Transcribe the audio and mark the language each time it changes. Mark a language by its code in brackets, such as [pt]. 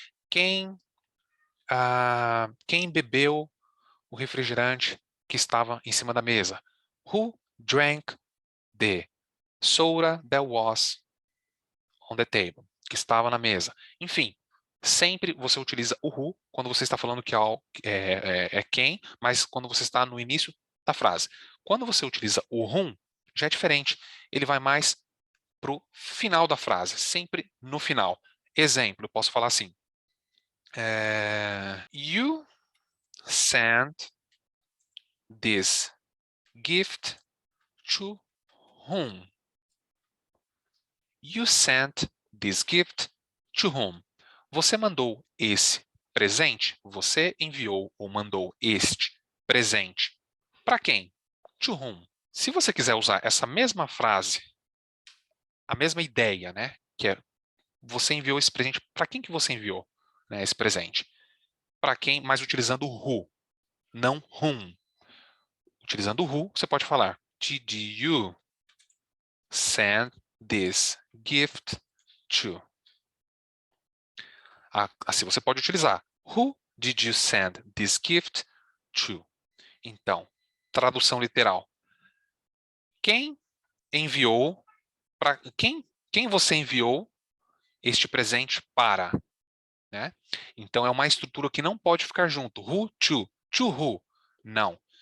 [pt] Quem, quem bebeu o refrigerante que estava em cima da mesa? [en] Who drank the soda that was on the table? [pt] Que estava na mesa. Enfim, sempre você utiliza o who quando você está falando que é quem, mas quando você está no início da frase. Quando você utiliza o whom, já é diferente. Ele vai mais para o final da frase, sempre no final. Exemplo, eu posso falar assim. [en] You sent this gift to whom? You sent this gift to whom? [pt] Você mandou esse presente? Você enviou ou mandou este presente para quem? [en] To whom? [pt] Se você quiser usar essa mesma frase, a mesma ideia, né? Que é você enviou esse presente, para quem que você enviou, né, esse presente? Para quem, mas utilizando o who, não whom. Utilizando o who, você pode falar [en] Did you send this gift to? [pt] Assim você pode utilizar. [en] Who did you send this gift to? [pt] Então, tradução literal. Quem enviou para quem você enviou este presente para, né? Então é uma estrutura que não pode ficar junto. [en] Who to who? [pt] Não.